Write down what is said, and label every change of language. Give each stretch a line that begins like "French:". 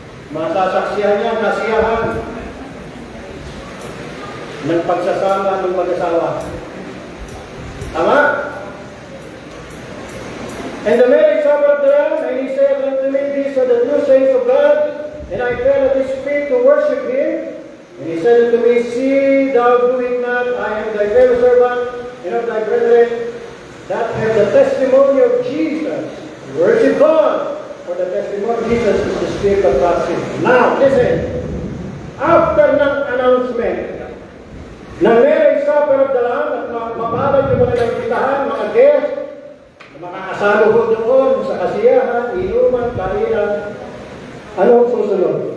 Filipino: Masasaksihan niya, kasiyahan ng pagsasama ng mag-asawa. Tama?
English: And the marriage supper of the Lamb, and he said unto me, these are the true saints of God, and I fell at his feet to worship him. And he said unto me, see thou do it not, I am thy fellow servant, and of thy brethren, that have the testimony of Jesus. Worship God, for the testimony of Jesus is the spirit of prophecy. Now, listen.
Filipino: After ng announcement na Marriage Supper of the Lamb at mapalad yung mga nagkitahan, mga guests, makakasalo ho doon sa kasiyahan, inuman, kainan, ano ang susunod?